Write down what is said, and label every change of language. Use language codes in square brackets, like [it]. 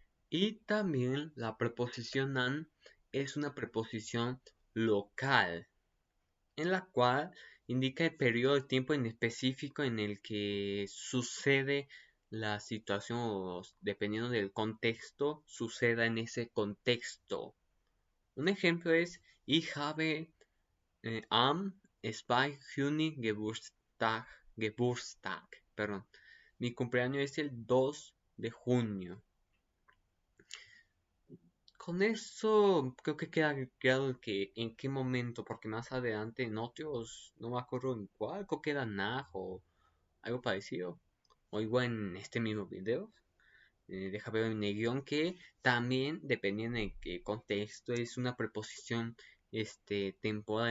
[es] Y también la preposición an es una preposición local en la cual indica el periodo de tiempo en específico en el que sucede la situación o dependiendo del contexto, suceda en ese contexto. Un ejemplo es [de] Ich habe am 2. Juni Geburtstag. [es] Perdón. Mi cumpleaños es el 2 de junio. Con eso creo que queda claro que en qué momento, porque más adelante en otros, no me acuerdo en cuál, creo que era Nag o algo parecido, o igual en este mismo video, deja ver en el guión que también dependiendo de qué contexto es una preposición temporal.